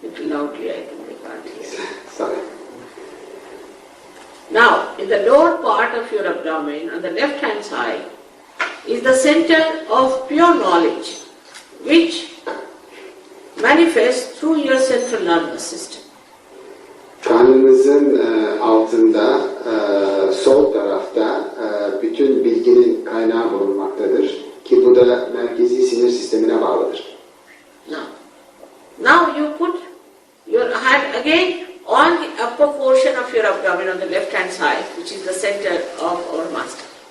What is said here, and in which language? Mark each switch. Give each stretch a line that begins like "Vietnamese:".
English: Loudly, I think they can't hear. Sorry. Now, in the lower part of your abdomen, on the left hand side, is the center of pure knowledge, which manifests through your central nervous system.
Turkish: Karnınızın altında sol tarafta bütün bilginin kaynağı bulunmaktadır ki bu da merkezi sinir sistemine bağlıdır.
English: Now you put your hand again on the upper portion of your abdomen on the left hand side, which is the center of our master.